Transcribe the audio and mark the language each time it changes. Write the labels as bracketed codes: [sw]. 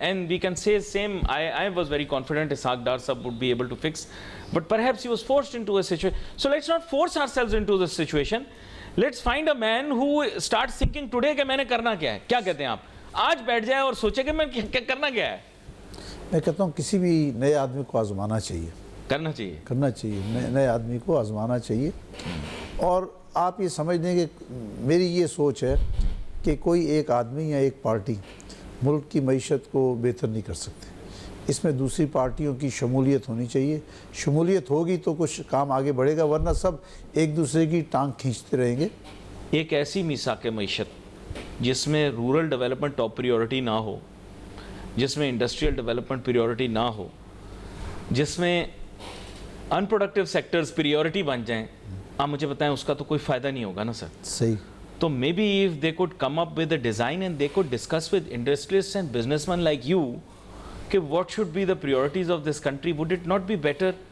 [en] And we can say same, I was very confident Ishaq Dar Sahab would be able to fix, but perhaps he was forced into a situation. So let's not force ourselves into this situation. Let's find a man who starts thinking today [ur] کہ میں نے کرنا کیا ہے. کیا کہتے ہیں آپ؟ آج بیٹھ جائے اور سوچے کہ میں کرنا کیا ہے. میں کہتا ہوں کسی بھی نئے آدمی کو آزمانا چاہیے, کرنا چاہیے, نئے آدمی کو آزمانا چاہیے. اور آپ یہ سمجھ لیں کہ میری یہ سوچ ہے کہ کوئی ایک آدمی یا ایک پارٹی ملک کی معیشت کو بہتر نہیں کر سکتے. اس میں دوسری پارٹیوں کی شمولیت ہونی چاہیے. شمولیت ہوگی تو کچھ کام آگے بڑھے گا, ورنہ سب ایک دوسرے کی ٹانگ کھینچتے رہیں گے. ایک ایسی میثاق معیشت جس میں رورل ڈیولپمنٹ ٹاپ پریورٹی نہ ہو, جس میں انڈسٹریل ڈیولپمنٹ پریورٹی نہ ہو, جس میں ان پروڈکٹیو سیکٹرز پریورٹی بن جائیں, آپ مجھے بتائیں اس کا تو کوئی فائدہ نہیں ہوگا نا سر. صحیح. [en] So maybe if they could come up with a design and they could discuss with industrialists and businessmen like you, okay, what should be the priorities of this country, would it not be better?